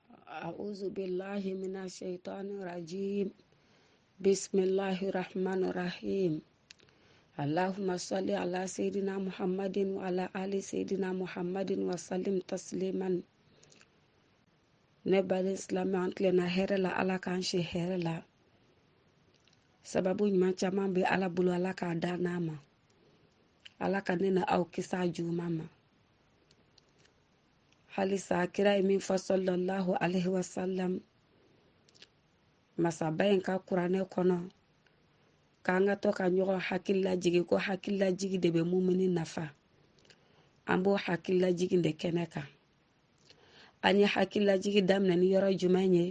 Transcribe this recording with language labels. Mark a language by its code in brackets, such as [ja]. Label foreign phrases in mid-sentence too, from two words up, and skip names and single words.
[ar] أعوذ بالله من الشيطان الرجيم. بسم الله الرحمن الرحيم. اللهم صل على سيدنا محمد وعلى آل سيدنا محمد وسلم تسليما. [bm] Nebal Islam antlena hɛrɛ la Ala k'an si hɛrɛ la. Sababu ɲuman caman bɛ Ala bolo, Ala k'a da n'a ma. Ala ka ne na aw kisi a juguman ma. Halisa kira ye min fɔ [ar] صلى الله عليه وسلم. [bm] Masaba in ka kuranɛ kɔnɔ k'an ka to ka ɲɔgɔn hakili lajigi ko hakili lajigi de bɛ mumini nafa. An b'o hakili lajigi de kɛnɛ kan. An ye hakili lajigi daminɛ ni yɔrɔ jumɛn ye?